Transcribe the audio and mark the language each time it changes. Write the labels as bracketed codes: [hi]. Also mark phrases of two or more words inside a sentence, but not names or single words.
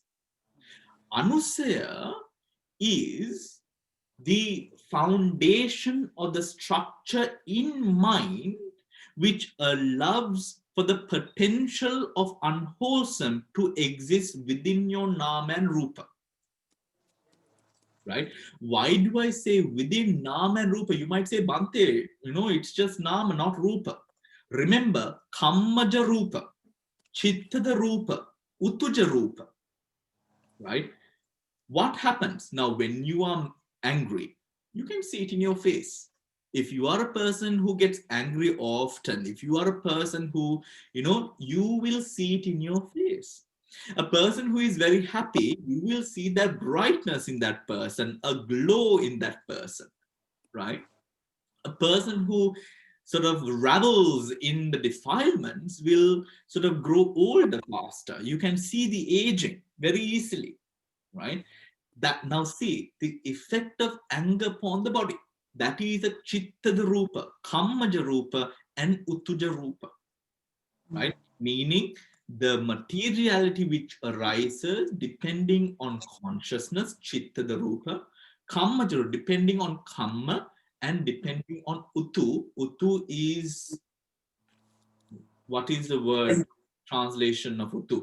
[en] Anusaya is the foundation or the structure in mind which allows for the potential of unwholesome to exist within your nama and rupa. Right? Why do I say within nama and rupa? You might say, Bhante, it's just nama, not rupa. Remember, [pi] kammaja rupa, chittada rupa, utuja rupa. [en] Right? What happens now when you are angry? You can see it in your face. If you are a person who gets angry often, if you are a person who, you will see it in your face. A person who is very happy, you will see that brightness in that person, a glow in that person, right? A person who sort of revels in the defilements will sort of grow older faster. You can see the aging very easily, right? That now see the effect of anger upon the body. That is a [pi] chitta rupa, kammaja rupa, and uttuja rupa, [en] right? Meaning the materiality which arises depending on consciousness, chitta the rupa, kamma depending on kamma, and depending on utu. Utu is, what is the word translation of utu?